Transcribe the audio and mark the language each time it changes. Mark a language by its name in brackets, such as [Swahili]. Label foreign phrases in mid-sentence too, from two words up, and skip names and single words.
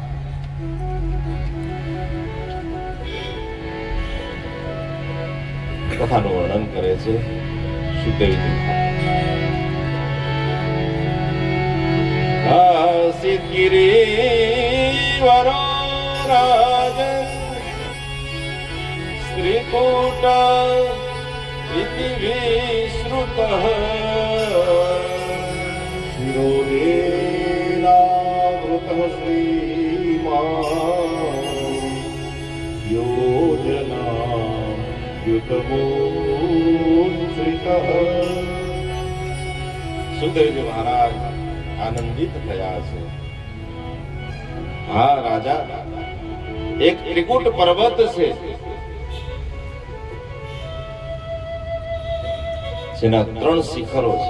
[Gujarati] કથાનું વર્ણન કરે છે સુતેવી. [Sanskrit] આસિત ગિરિવરો રાજન સ્ત્રીકૂટ इति विश्रुतः शिरोदेनावृतः श्रीमान् योजना युतमोच्छ्रितः। [Gujarati] સુખદેવજી મહારાજ આનંદિત થયા છે. હા રાજા, એક ત્રિકૂટ પર્વત છે જેના 3 શિખરો છે.